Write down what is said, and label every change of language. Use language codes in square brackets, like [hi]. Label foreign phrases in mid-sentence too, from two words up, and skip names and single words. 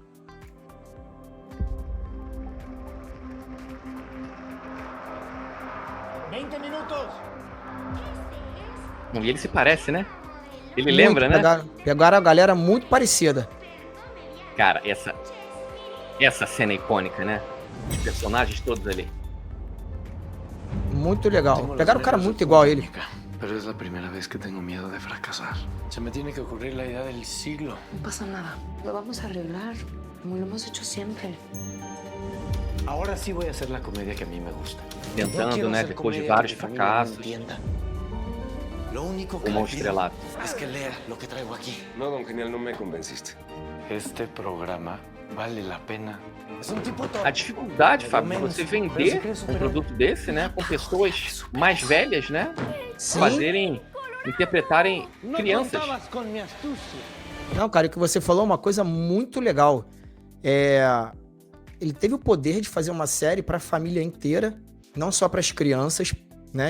[pt] E ele se parece, né? Ele muito, lembra, né? Pegaram a galera muito parecida. Cara, essa cena é icônica, né? Os personagens todos ali. Muito legal. Pegaram o cara muito igual a ele. [es] Pero es la primera vez que tengo miedo de fracasar. Se me tiene que ocurrir la idea del siglo. No pasa nada. Lo vamos a arreglar, como lo hemos hecho siempre. Ahora sí voy a hacer la comedia que a mí me gusta. [pt] Tentando, né, depois de vários fracassos. Como estrelado. [es] Es que lea lo que traigo aquí. No, don Genial, no me convenciste. Este programa vale la pena. [pt] A dificuldade, Fábio, de você vender um produto desse, né, com pessoas mais velhas, né, Sim. interpretarem crianças. Não, cara, o que você falou é uma coisa muito legal. Ele teve o poder de fazer uma série para a família inteira, não só para as crianças, né?